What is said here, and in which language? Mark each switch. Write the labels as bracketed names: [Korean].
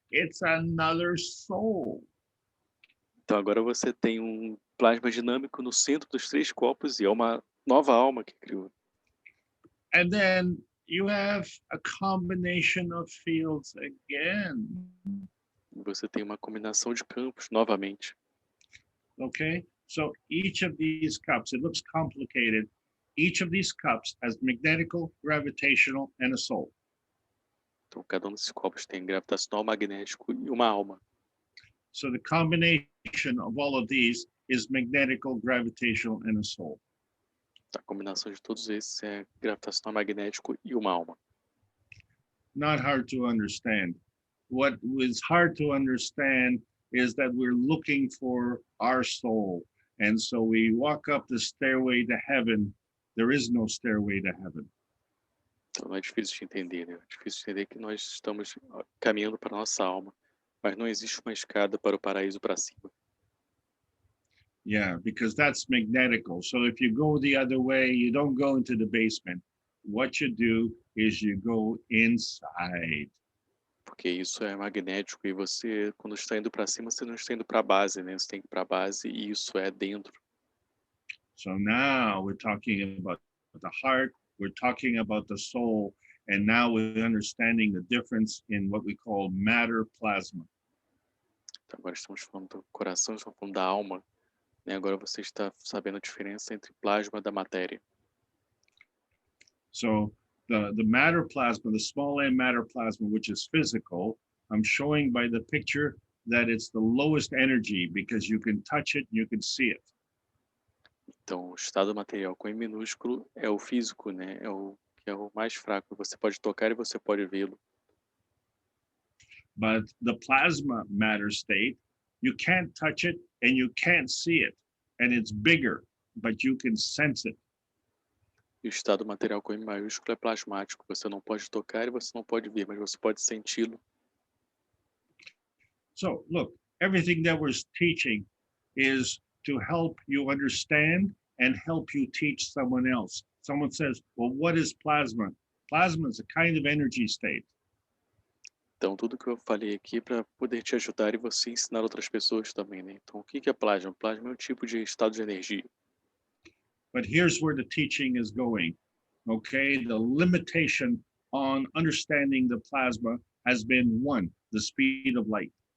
[English] It's another soul. [Portuguese] Então agora você tem um plasma dinâmico no centro dos três copos e é uma nova alma que criou. [English] And then you have a combination of fields again. [Portuguese] E você tem uma combinação de campos novamente. [English] Okay, so each of these cups, it looks complicated. Each of these cups has magnetical, gravitational, and a soul. [Portuguese] Então cada um desses copos tem gravitacional, magnético e uma alma. [English] So the combination of all of these is magnetical, gravitational, and a soul. [Portuguese] A combinação de todos esses é gravitacional, magnético e uma alma. [English] Not hard to understand. What is hard to understand is that we're looking for our soul. And so we walk up the stairway to heaven. There is no stairway to heaven. [Portuguese] Então não é difícil de entender, né? É difícil de entender que nós estamos caminhando para a nossa alma, mas não existe uma escada para o paraíso para cima. [English] Yeah, because that's magnetical. So if you go the other way, you don't go into the basement. What you do is you go inside. [Portuguese] Porque isso é magnético e você, quando está indo para cima, você não está indo para a base, né? Você tem que ir para a base e isso é dentro. [English] So now we're talking about the heart, we're talking about the soul, and now we're understanding the difference in what we call matter plasma. [Portuguese] Então, agora estamos falando do coração, estamos falando da alma, né? Agora você está sabendo a diferença entre plasma da matéria. [English] So the matter plasma, the small m matter plasma, which is physical, I'm showing by the picture that it's the lowest energy because you can touch it, you can see it. [Portuguese] Então, o estado material com M minúsculo é o físico, né? Que é o mais fraco. Você pode tocar e você pode vê-lo. [English] But the plasma matter state, you can't touch it and you can't see it. And it's bigger, but you can sense it. [Portuguese] E o estado material com M maiúsculo é plasmático. Você não pode tocar e você não pode ver, mas você pode senti-lo. [English] So look, everything that we're teaching is to help you understand and help you teach someone else. Someone says, well, what is plasma? Plasma is a kind of energy state. [Portuguese] Então, tudo que eu falei aqui é para poder te ajudar e você ensinar outras pessoas também, né? Então, o que é plasma? Plasma é um tipo de estado de energia. [English] But here's where the teaching is going, okay? The limitation on understanding the plasma has been one, the speed of light.